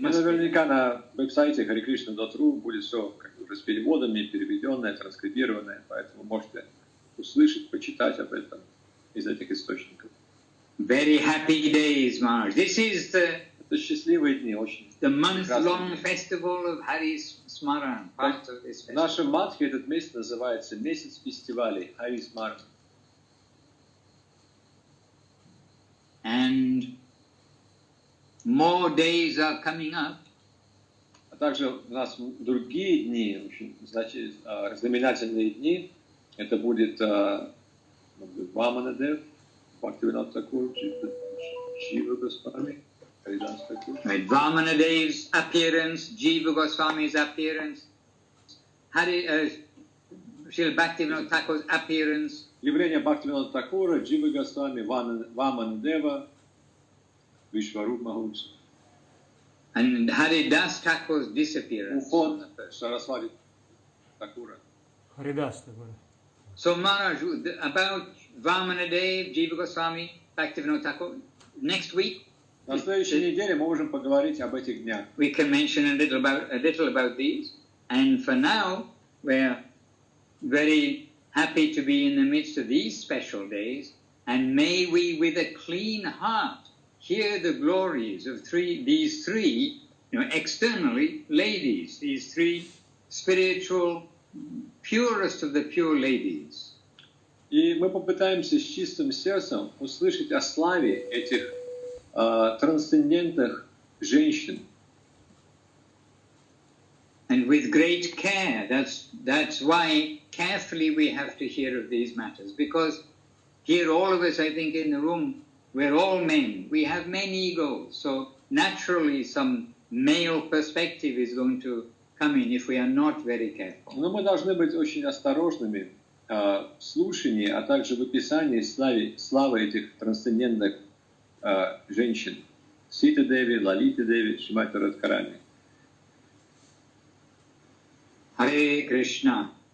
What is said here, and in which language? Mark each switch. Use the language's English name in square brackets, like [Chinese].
[Russian] Наверняка на веб-сайте hare.krishna.ru будет все как бы, с переводами, переведенное, транскрибированное, поэтому можете услышать, почитать об этом из этих источников. [English] Very happy days, Maharaj. This is [Russian] Это счастливые дни, очень [English] the month-long festival of Hari's Smaran, part of this [Russian] В [English] festival. [Russian] нашем матхе этот месяц называется месяц фестивалей Хари Смаран. [English] And more days are coming up. [Russian] А также у нас другие дни, очень знаменательные дни. Это будет Ваманадев, Бхактивинода Тхакур, [English] Jiva Goswami, Haridas Thakur. Right, Vamanadev's appearance, Jiva Goswami's appearance, Srila Bhaktivinoda Thakur's appearance. [Russian] Явление Бхактивинода Такура, Дживы Госвами, Ваманадева, Вишваруп Махамсу. [English] And Haridas Thakur's disappearance. [Russian] Уход Сарасвати Такура. Харидас такой. [English] So Maharaj, about Vamanadev, Jiva Goswami, Bhaktivinoda Thakur, next week [Russian] На следующей неделе мы можем поговорить об этих днях. [English] we can mention a little about these. And for now, we're very happy to be in the midst of these special days, and may we with a clean heart hear the glories of these three, externally ladies, these three spiritual, purest of the pure ladies. [Russian] И мы попытаемся с чистым сердцем услышать о славе этих трансцендентных женщин. [English] And with great care, that's why carefully we have to hear of these matters, because here all of us, I think, in the room, we're all men. We have many egos, so naturally some male perspective is going to come in if we are not very careful. [Russian] Но мы должны быть очень осторожными в слушании, а также в описании славы этих трансцендентных женщин. Ситы Деви, Лалиты Деви, Шримати Радхарани. [English] Hare Krishna.